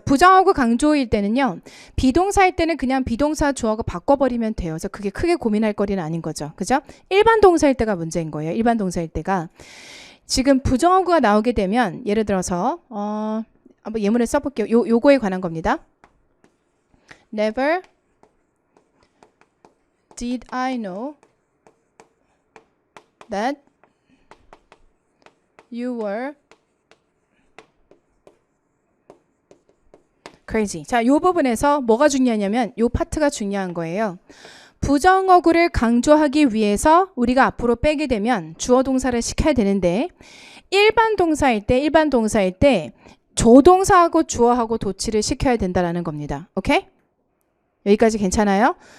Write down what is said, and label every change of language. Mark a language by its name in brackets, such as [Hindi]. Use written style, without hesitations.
[Korean] 자, 부정하고 강조일 때는요. 비동사일 때는 그냥 비동사 주어가 바꿔버리면 돼요. 그래서 그게 크게 고민할 거리는 아닌 거죠. 그죠? 일반 동사일 때가 문제인 거예요. 일반 동사일 때가. 지금 부정어구가 나오게 되면 예를 들어서 한번 예문을 써볼게요. 요거에 관한 겁니다. [English] Never did I know that you were crazy. [Korean] 자, 요 부분에서 뭐가 중요하냐면 요 파트가 중요한 거예요. 부정어구를 강조하기 위해서 우리가 앞으로 빼게 되면 주어 동사를 시켜야 되는데 일반 동사일 때 조동사하고 주어하고 도치를 시켜야 된다라는 겁니다. 오케이? 여기까지 괜찮아요?